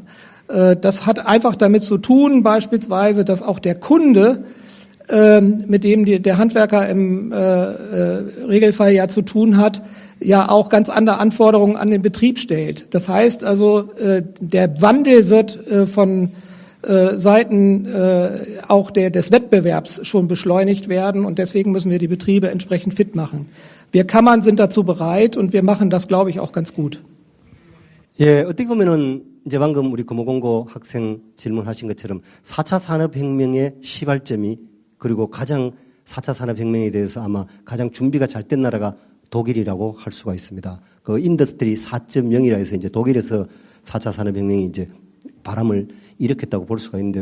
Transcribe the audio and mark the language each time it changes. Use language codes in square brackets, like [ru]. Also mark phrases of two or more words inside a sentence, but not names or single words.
[de] Das hat einfach damit zu tun, beispielsweise, dass auch der Kunde, mit dem der Handwerker im Regelfall ja zu tun hat, ja auch ganz andere Anforderungen an den Betrieb stellt. Das heißt also, der Wandel wird von Seiten auch des Wettbewerbs schon beschleunigt werden und deswegen müssen wir die Betriebe entsprechend fit machen. Wir Kammern sind dazu bereit und wir machen das, glaube ich, auch ganz gut. [ko] 예, 어떻게 보면은 이제 방금 우리 금호공고 학생 질문하신 것처럼 4차 산업혁명의 시발점이 그리고 가장 4차 산업혁명에 대해서 아마 가장 준비가 잘 된 나라가 독일이라고 할 수가 있습니다. 그 인더스트리 4.0이라 해서 이제 독일에서 4차 산업혁명이 이제 바람을 일으켰다고 볼 수가 있는데요.